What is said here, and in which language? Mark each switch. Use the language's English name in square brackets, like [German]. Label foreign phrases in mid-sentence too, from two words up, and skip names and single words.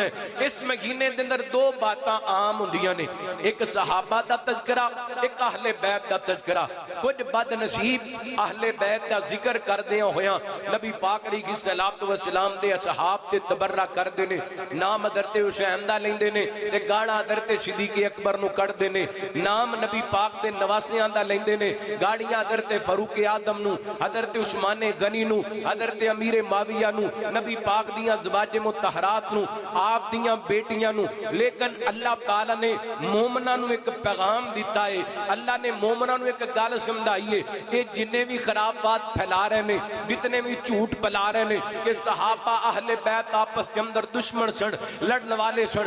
[Punjabi] اس مہینے دے اندر 2 باتاں عام ہوندیاں نے ایک صحابہ دا تذکرہ ایک اہل بیت دا تذکرہ. کچھ بد نصیب اہل بیت دا ذکر کر دیا ہویاں نبی پاک [Arabic] علیہ الصلوۃ والسلام [Punjabi] دے اصحاب تے تبرہ کر دے نے نام حضرت حسین دا لیندے نے تے گاڑا حضرت صدیق اکبر نو کڈ دے نے. نام نبی پاک دے نواسیاں دا لیندے نے گاڑیاں حضرت فاروق اعظم نو حضرت عثمان غنی نو حضرت امیر معاویہ نو نبی پاک دیاں ازواج مطہرات نو آپ دیاں بیٹیاں نو. لیکن اللہ تعالیٰ نے مومنہ نو ایک پیغام دیتا ہے. اللہ نے مومنہ نو ایک گال سمجھائی ہے کہ جنہیں بھی خراب بات پھیلا رہے ہیں جتنے بھی جھوٹ پلا رہے ہیں کہ صحابہ اہل بیت آپس کے اندر دشمن سن لڑن والے سن.